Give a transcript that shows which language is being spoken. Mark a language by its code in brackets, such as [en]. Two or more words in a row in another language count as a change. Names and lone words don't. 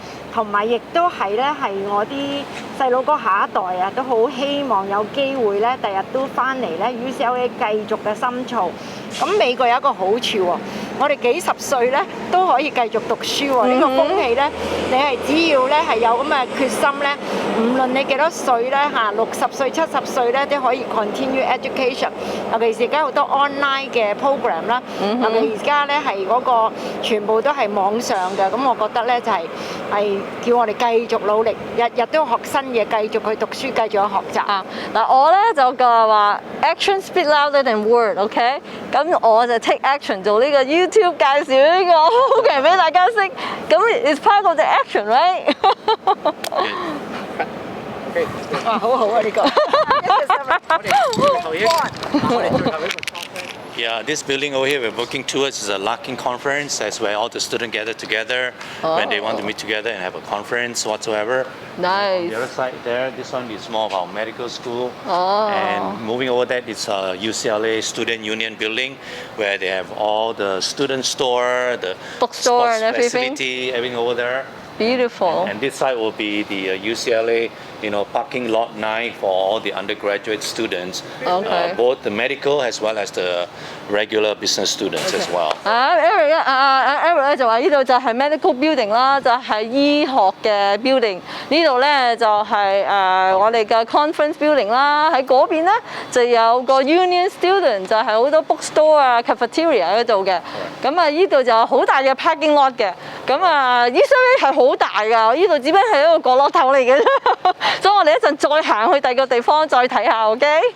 [yue] 同埋亦都係咧，係我啲細佬哥下一代啊，都好希望有機會咧，第日都翻嚟咧 UCLA 繼續嘅深造。咁美國有一個好處喎，我哋幾十歲咧都可以繼續讀書喎。呢個風氣咧，你係只要咧係有咁嘅決心咧，無論你幾多歲咧嚇，60歲、70歲咧都可以 [en] continue education。 [yue] 尤其是而家好多 online 嘅 program 啦，尤其而家咧係嗰個全部都係網上嘅，咁我覺得咧就係叫我哋繼續努力，日日都學新嘢，繼續去讀書，繼續去學習。嗱，我咧就話 [en] action speak louder than word， [yue] OK？咁我就 [en] take action [yue] 做呢個 YouTube 介紹呢個 program 俾大家識，咁 [en] it's part of the action， [yue] right？哇，好好啊呢個。 [en] Yeah, this building over here we're working towards is a locking conference. That's where all the students gather together when they want to meet together and have a conference whatsoever. Nice. The other side there, this one is more of our medical school. And moving over that is a UCLA Student Union building where they have all the student store, the bookstore and everything. Facility, everything over there. Beautiful. And this side will be the UCLA, parking lot 9 for all the undergraduate students, both the medical as well as the regular business students as well. [yue] Eric 咧就話呢度就係 [en] medical building [yue] 啦，就係醫學嘅 building。呢度咧就係我哋嘅 [en] conference building [yue] 啦。喺嗰邊咧就有個 [en] union student， [yue] 就係好多 bookstore 啊、cafeteria 喺度嘅。咁啊，呢度就好大嘅 [en] parking lot [yue] 嘅。咁啊，UCLA 係好大㗎，呢度只不過係一個角落頭嚟嘅啫。所以我哋一陣再行去第二個地方再睇下 ，OK？